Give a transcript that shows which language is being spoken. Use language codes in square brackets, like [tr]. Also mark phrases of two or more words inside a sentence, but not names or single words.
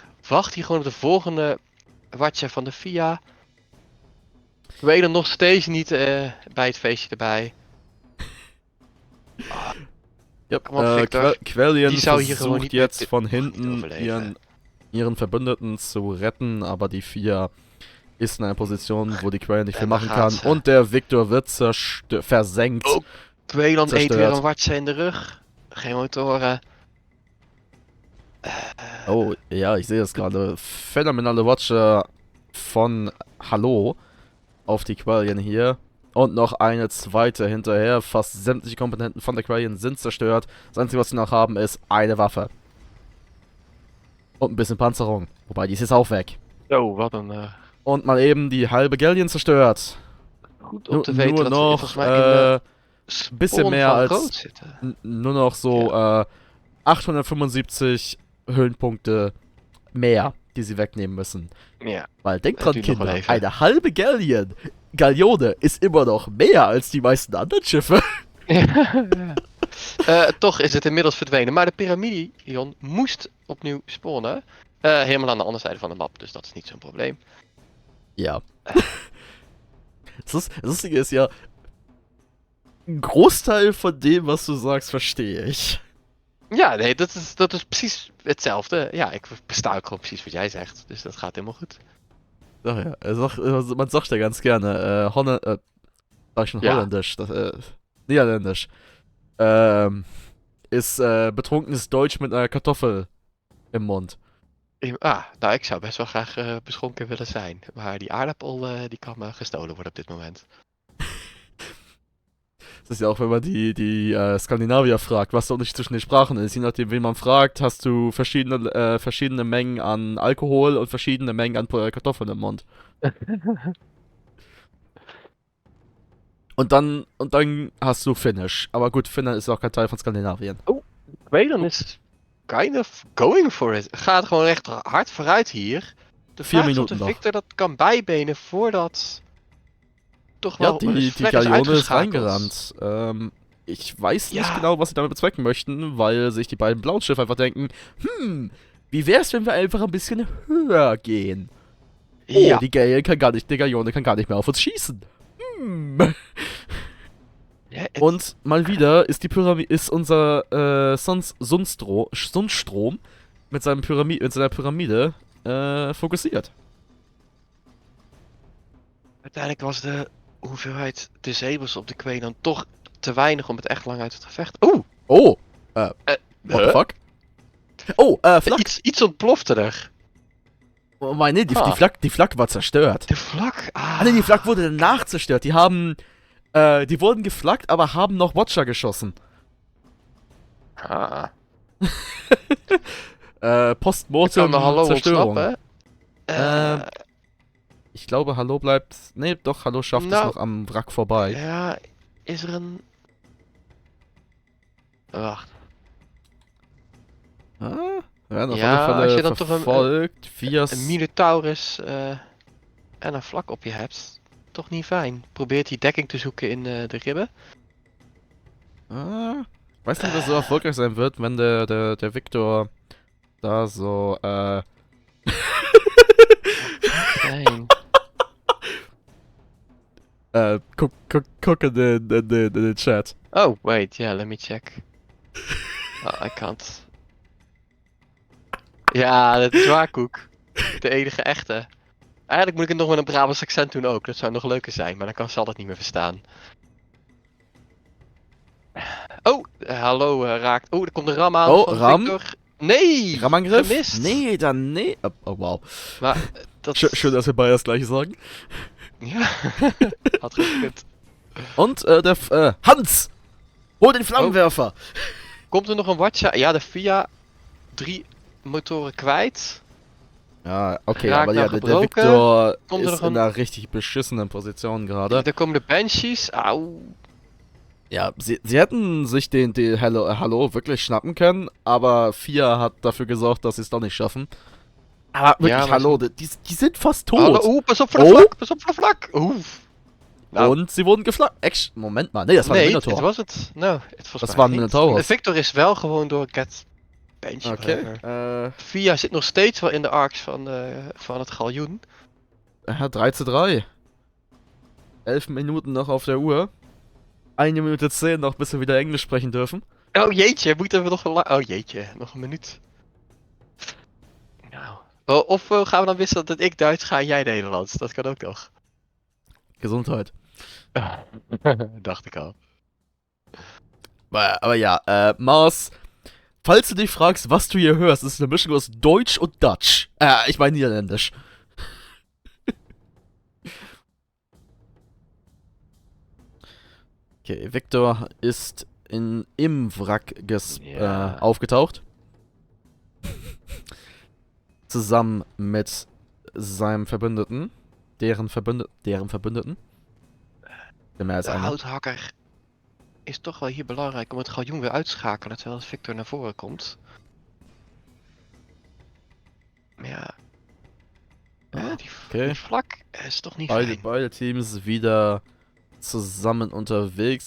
[nl] Wacht hier gewoon op de volgende watje van de VIA. Welon nog steeds niet bij het feestje erbij. Yep, Victor. Quellion Die zou hier gewoon [de] versucht [nl] niet [de] jetzt von hinten ihren Verbündeten zu retten, aber die VIA ist in einer Position, wo die Quellion nicht viel machen kann. Und der Victor wird versenkt. [nl] Oh, Welon eet weer een watje in de rug. Geen motoren. Oh, ja, [de] ich sehe es gerade. Phänomenale Watcher von Hallo auf die Quellion hier. Und noch eine zweite hinterher. Fast sämtliche Komponenten von der Quellion sind zerstört. Das Einzige, was sie noch haben, ist eine Waffe. Und ein bisschen Panzerung. Wobei, die ist jetzt auch weg. [nl] Oh, wat een... [de] Und mal eben die halbe Galleon zerstört. [nl] Goed om te weten [de] nur [nl] dat [de] noch [nl] volgens mij [de] ein bisschen mehr als nur noch so 875 Höhenpunkte mehr, die sie wegnehmen müssen. Ja. Weil denkt dran, Kinder, eine halbe Galeone ist immer noch mehr als die meisten anderen Schiffe. [nl] Toch is het inmiddels verdwenen. Maar de Pyramidion moest opnieuw spawnen. Helemaal aan de andere zijde van de map, dus dat is niet zo'n probleem. Ja. [de] Das Lustige ist ja, ein Großteil von dem, was du sagst, verstehe ich. [nl] Ja, nee, dat is precies hetzelfde. Ja, ik versta ook gewoon precies wat jij zegt, dus dat gaat helemaal goed. [de] Ach ja, man sagt ja ganz gerne, sag ich schon Holländisch, Niederländisch, ist betrunkenes Deutsch mit einer Kartoffel im Mund. [nl] Nou, ik zou best wel graag beschonken willen zijn, maar die aardappel die kan me gestolen worden op dit moment. [de] Das ist ja auch, wenn man die Skandinavier fragt, was der Unterschied zwischen den Sprachen ist. Je nachdem, wen man fragt, hast du verschiedene Mengen an Alkohol und verschiedene Mengen an Kartoffeln im Mund. Und dann hast du Finnish. Aber gut, Finnland ist auch kein Teil von Skandinavien. [nl] Zweden is [en] kind of going for it. [nl] Gaat gewoon echt hard vooruit hier. De 4 vraag is of de minuten nog. Victor dat kan bijbenen voordat toch Ja, wel die Fleck is [de] Galeone ist [nl] uitgeschakeld. [de] reingerannt. Ich weiß nicht Ja. genau, was sie damit bezwecken möchten, weil sich die beiden blauen Schiffe einfach denken, wie wär's, wenn wir einfach ein bisschen höher gehen? Oh, Ja, die Galeone kann gar nicht mehr auf uns schießen. [nl] ja, het- [de] Und mal wieder ist unser Sundstrom mit seiner Pyramide fokussiert. [nl] uiteindelijk was de hoeveelheid disables op de Queen dan toch te weinig om het echt lang uit het gevecht. Oeh! [en] Oh, what the fuck? Oh, Flak. [nl] Iets ontplofte er. [de] Oh mein, nee, Ah. die Flak war zerstört. [nl] De vlak? Ah, Ah, nee, [de] die Flak wurde danach zerstört. Die wurden geflaggt, aber haben noch Watcher geschossen. [nl] Ah. Ik [de] Postmortem [nl] kan de hallo [de] Zerstörung. [nl] ontsnappen. [de] Ich glaube, Hallo bleibt... Nee, doch, Hallo schafft es [nl] Nou, [de] noch am Wrack vorbei. [nl] Ja, is er een... Wacht. [de] Ah, werden auf [nl] Ja, [de] alle [nl] als je [de] Fälle [nl] dan toch [de] verfolgt. Vier... [nl] Een Minotaurus en een vlak op je hebt. Toch niet fijn. Probeert die dekking te zoeken in de ribben. [de] Ah, ich weiß nicht, ob das so erfolgreich sein wird, wenn der Victor da so, [nl] Fijn. [de] guck in den Chat. [en] Oh, wait, yeah, let me check. Oh, I can't. [nl] Ja, de dwaarkoek. De enige echte. Eigenlijk moet ik het nog met een Brabants accent doen ook. Dat zou nog leuker zijn, maar dan zal het niet meer verstaan. Oh, hallo raakt. Oh, er komt een ram aan Oh, van ram? Victor. Nee! [de] Rammangriff? [nl] Gemist. [de] Nee, dann nee. Oh, wow. [nl] Maar dat... [de] Schön, dass wir beide das gleiche sagen. [nl] Ja, had gekund. [de] Und Hans! Hol den Flammenwerfer! [nl] Komt er nog een watcha? Ja, de Via 3 motoren kwijt. [de] Ja, okay, [nl] Raak [de] aber [nl] nou [de] ja, der [nl] gebroken. [de] Victor [nl] Komt er [de] ist [nl] nog [de] in [nl] een... [de] einer richtig beschissenen Position gerade. [nl] Er komen de Banshees. Auw. [de] Ja, sie hätten sich den Hallo wirklich schnappen können, aber Fia hat dafür gesorgt, dass sie es doch nicht schaffen. Aber wirklich, Ja, aber Hallo, die sind fast tot. [nl] Hallo, pas op voor de Oh. vlak, pas op voor de vlak. Oef. Nou, [de] Und sie wurden geflaggt. Moment mal, nee, das war ein [nl] nee, het [de] Minotaur. [nl] was het. Nou, het was Dat waren Minotaurus. Victor is wel gewoon door Get Banshee. [de] Okay, [nl] Via zit nog steeds wel in de arcs van het galjoen. [de] ja, 3:3. 11 Minuten noch auf der Uhr. 1 Minute 10 noch, bis wir wieder Englisch sprechen dürfen. [nl] Oh jeetje, moeten we nog een Oh jeetje, nog een minuut. Nou. Of gaan we dan wisselen dat ik Duits ga en jij Nederlands? Dat kan ook nog. [de] Gesundheit. [nl] Dacht ik al. [de] Aber ja, Mars, falls du dich fragst, was du hier hörst, ist eine Mischung aus Deutsch und Dutch. Ich meine Niederländisch. Okay, Victor ist im Wrack [nl] Ja. [de] aufgetaucht. Zusammen mit seinem Verbündeten. Deren Verbündeten. Der mehr als [nl] De [de] einer. [nl] houthakker is toch wel hier belangrijk om het galjoen weer uitschakelen terwijl Victor naar voren komt. Maar ja. Die vlak is toch niet fijn. [de] Beide Teams wieder zusammen unterwegs.